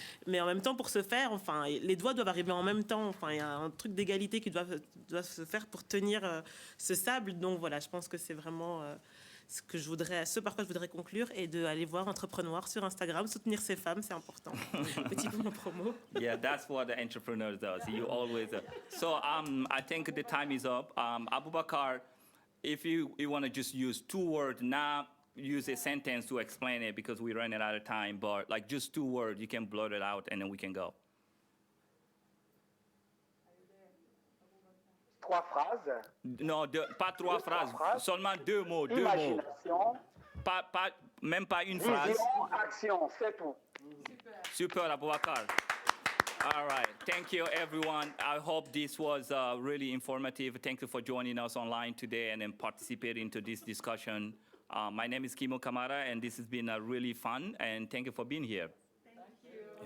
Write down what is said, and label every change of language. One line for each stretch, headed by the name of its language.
French: Mais en même temps, pour ce faire, enfin, les doigts doivent arriver en même temps. Enfin, il y a un truc d'égalité qui doit se faire pour tenir ce sable. Donc voilà, je pense que c'est vraiment ce par quoi je voudrais conclure, et d'aller voir Entrepreneurial sur Instagram, soutenir ces femmes, c'est important. Petit peu mon promo.
English: Yeah, that's what the entrepreneur does. You always. So I think the time is up. Abubakar, if you want to just use 2 words, not use a sentence to explain it because we're running out of time, but like just 2 words, you can blurt it out and then we can go.
French: 3 phrases. Non, pas 3 phrases, seulement 2 mots. 2 mots. Même pas une phrase. Vision, action, c'est tout.
English: Super, Abubakar. All right. Thank you, everyone. I hope this was really informative. Thank you for joining us online today and then participating to this discussion. My name is Kimo Kamara, and this has been really fun, and thank you for being here. Thank you.